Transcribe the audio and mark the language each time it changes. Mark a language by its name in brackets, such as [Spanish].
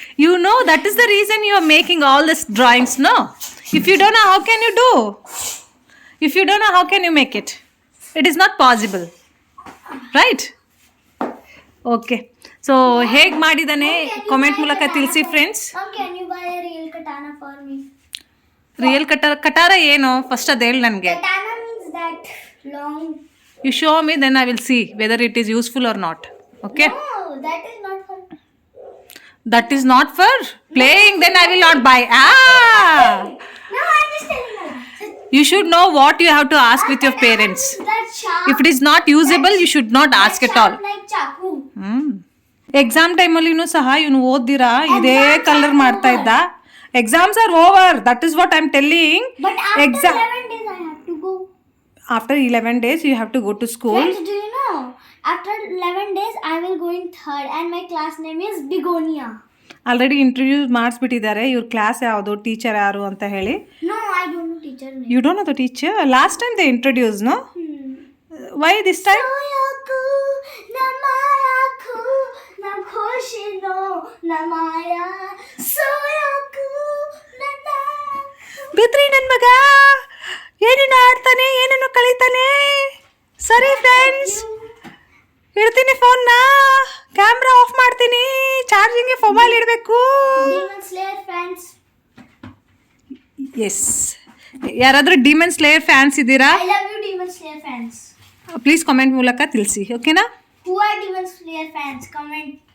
[English] You know that is the reason you are making all these drawings, no? If you don't know, how can you do? If you don't know, how can you make it? It is not possible. Right? Okay. [Kannada] So, ಹೇಗೆ ಮಾಡಿದಾನೆ comment ಮೂಲಕ ತಿಳಿಸಿ friends. [English] Mom, can you buy a real katana for me? [Kannada] Real ಕಟಾರ ಏನು first ಅದು ಹೇಳಿ ನನಗೆ. [English] Katana means that long. You show me, then I will see whether it is useful or not. Okay? No, that is not for. That is not for playing, then I will not buy. Ah! No, I'm just telling you. You should know what you have to ask with your parents. That sharp. If it is not usable, you should not ask at all. Like chaku. [Kannada] Exam ಟೈಮಲ್ಲಿನೂ ಸಹ ಇವನು ಓದ್ದಿರಾ ಇದೇ colour ಮಾಡ್ತಾ ಇದ್ದ. [English] Exams are over, that is what I am telling. But after 11 days I have to go. After 11 days you have to go to school. Friends, do you know? After 11 days I will go in 3rd and my class name is Begonia. [Kannada] Already introduce ಮಾಡಿಸ್ಬಿಟ್ಟಿದ್ದಾರೆ ಇವ್ರ class ಯಾವುದು, teacher ಯಾರು ಅಂತ ಹೇಳಿ. [English] No, I don't know teacher name. You don't know the teacher? Last time they introduced, no? Why this time? Soyaku, namayaku, namkoshino, namaya. Soyaku, namayaku. [Kannada] ಬಿದ್ರಿ ನನ್ನ ಮಗ ಏನೇನು ಆಡ್ತಾನೆ, ಏನೇನು ಕಲಿತಾನೆ. ಸರಿ ಫ್ರೆಂಡ್ಸ್, ಇಡ್ತೀನಿ ಫೋನ್ನ, ಕ್ಯಾಮ್ರಾ ಆಫ್ ಮಾಡ್ತೀನಿ, ಚಾರ್ಜಿಂಗ್ಗೆ ಮೊಬೈಲ್ ಇಡಬೇಕು. [English] Demon Slayer fans. [Kannada] ಎಸ್, ಯಾರಾದರೂ ಡಿಮನ್ ಸ್ಲೇಯರ್ ಫ್ಯಾನ್ಸ್ ಇದ್ದೀರಾ? [English] I love you Demon Slayer fans. [Kannada] Please comment ಮೂಲಕ ತಿಳಿಸಿ, ಓಕೆನಾ? [English] Who are Demon Slayer fans? Comment.